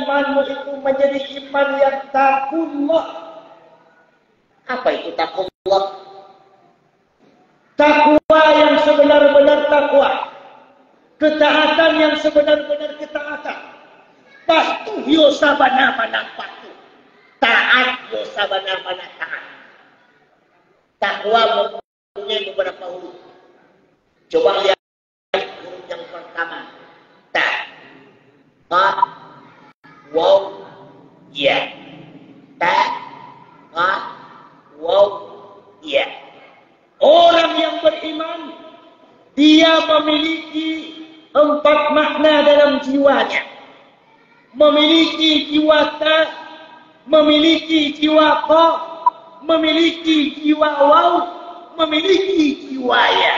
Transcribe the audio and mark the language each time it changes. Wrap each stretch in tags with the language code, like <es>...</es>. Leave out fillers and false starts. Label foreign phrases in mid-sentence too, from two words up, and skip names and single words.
<id>imanmu itu menjadi iman yang taqullah. Apa itu taqullah? Takwa yang sebenar-benar takwa. Ketaatan yang sebenar-benar ketaatan.</id> <min>Patuh yo sabana-bana patuh. Taat yo sabana-bana taat.</min> <id>Takwa mempunyai beberapa huruf. Coba lihat huruf yang pertama. Ta. Ka. Waw. Ya. Ta. Ka. Waw. Ya. Orang yang beriman, dia memiliki 4 makna dalam jiwanya. Memiliki jiwa ta, memiliki jiwa qa, memiliki jiwa waw, memiliki jiwa ya.</id>